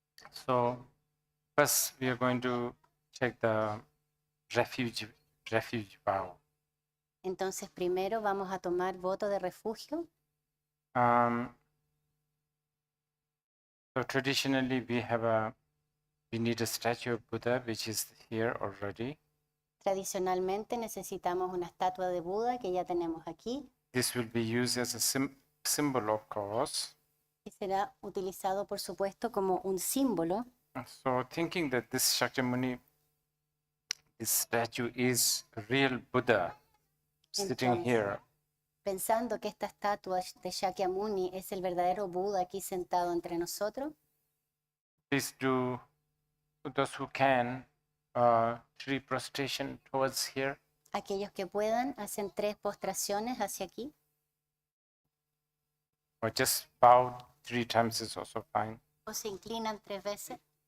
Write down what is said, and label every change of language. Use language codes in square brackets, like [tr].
[en] So first we are going to check the refuge vow. [es] Entonces primero vamos a tomar voto de refugio. [en] So traditionally we need a statue of Buddha, which is here already. [es] Tradicionalmente necesitamos una estatua de Buda que ya tenemos aquí [en] This will be used as a symbol, of course. [es] y será utilizado, por supuesto, como un símbolo. [en] So thinking that this Shakyamuni, this statue is real Buddha sitting [es] Entonces, [en] here. [es] Pensando que esta estatua de Shakyamuni es el verdadero Buda aquí sentado entre nosotros, [en] Please do, those who can, 3 prostration towards here. [es] aquellos que puedan hacen 3 postraciones hacia aquí [en] Or just bow 3 times is also fine. [es] o se inclinan 3 veces.